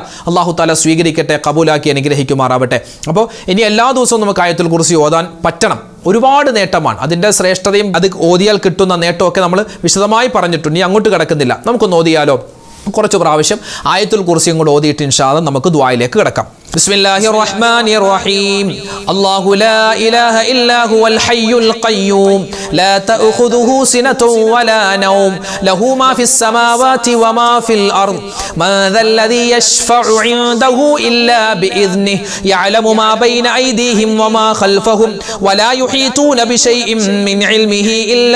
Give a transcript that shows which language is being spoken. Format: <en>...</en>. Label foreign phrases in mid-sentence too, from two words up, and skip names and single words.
<ml>അല്ലാഹു തആല സ്വീകരിക്കട്ടെ, കബൂലാക്കി അനുഗ്രഹിക്കുമാറാവട്ടെ. അപ്പോൾ ഇനി എല്ലാ ദിവസവും നമുക്ക് ആയത്തുൽ കുർസി ഓതാൻ പറ്റണം. ഒരുപാട് നേട്ടമാണ് അതിൻ്റെ ശ്രേഷ്ഠതയും അത് ഓതിയാൽ കിട്ടുന്ന നേട്ടമൊക്കെ നമ്മൾ വിശദമായി പറഞ്ഞിട്ടുണ്ട്. ഇനി അങ്ങോട്ട് കിടക്കുന്നില്ല, നമുക്കൊന്ന് ഓതിയാലോ? കുറച്ച് പ്രാവശ്യം ആയത്തുൽ കുർസിയും കൂടെ ഓതിയിട്ട്</ml> <ar>إن شاء الله</ar> <ml>നമുക്ക് ദുആയിലേക്ക് കിടക്കാം.</ml> <ar>بسم الله الرحمن الرحيم الله لا إله إلا هو الحي القيوم لا تأخذه سنة ولا نوم له ما في السماوات وما في الأرض من ذا الذي يشفع عنده إلا بإذنه يعلم ما بين أيديهم وما خلفهم ولا يحيطون بشيء من علمه إلا</ar>